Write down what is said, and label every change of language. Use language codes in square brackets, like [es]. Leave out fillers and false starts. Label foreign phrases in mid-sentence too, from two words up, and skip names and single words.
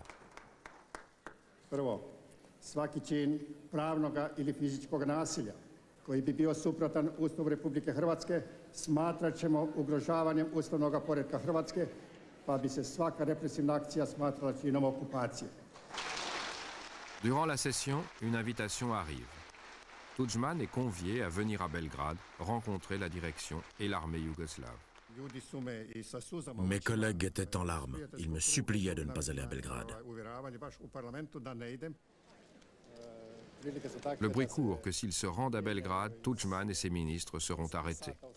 [hr] Prvo, svaki čin pravnoga ili fizičkog nasilja koji bi bio suprotan Ustavu Republike Hrvatske smatrat ćemo ugrožavanjem ustavnog poretka Hrvatske, pa bi se svaka represivna akcija smatrala činom okupacije. [fr] Durant la session, une invitation arrive. Tudjman est convié à venir à Belgrade rencontrer la direction et l'armée yougoslave. Mes collègues étaient en larmes. Ils me suppliaient de ne pas aller à Belgrade. Le bruit court que s'ils se rendent à Belgrade, Tudjman et ses ministres seront arrêtés.